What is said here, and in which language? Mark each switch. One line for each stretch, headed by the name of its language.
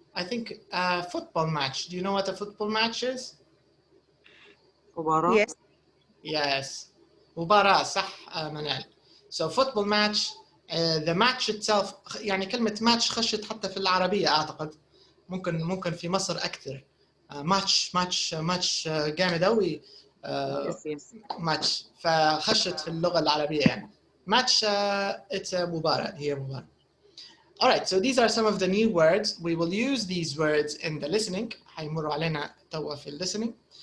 English: I think a football match. Do you know what a football match is?
Arabic: مباراة.
English: Yes. Yes.
Arabic: مباراة صح منال.
English: So football match, the match itself
Arabic: يعني كلمة match خشت حتى في العربية أعتقد. ممكن في مصر أكثر. match جامد أوي.
English: Yes.
Arabic: match فخشت في اللغة العربية يعني.
English: Match, it's a مباراة.
Arabic: هي مباراة.
English: All right, so these are some of the new words. We will use these words in the listening.
Arabic: حيمروا علينا توا في listening.